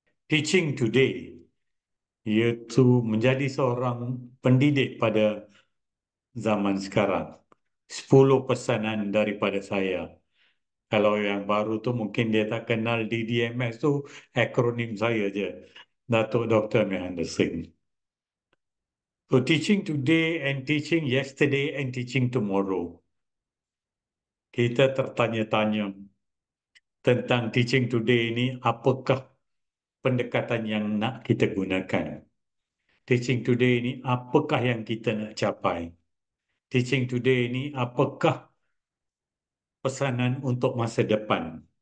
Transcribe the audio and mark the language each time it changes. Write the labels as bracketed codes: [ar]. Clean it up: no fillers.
[ms] Teaching Today, iaitu menjadi seorang pendidik pada zaman sekarang. 10 pesanan daripada saya. Kalau yang baru tu mungkin dia tak kenal DDMS tu, akronim saya je. Datuk Dr. Mahendra Singh. [en] So teaching today and teaching yesterday and teaching tomorrow. [ms] Kita tertanya-tanya tentang teaching today ini, apakah pendekatan yang nak kita gunakan. Teaching today ini apakah yang kita nak capai. Teaching today ini apakah pesanan untuk masa depan.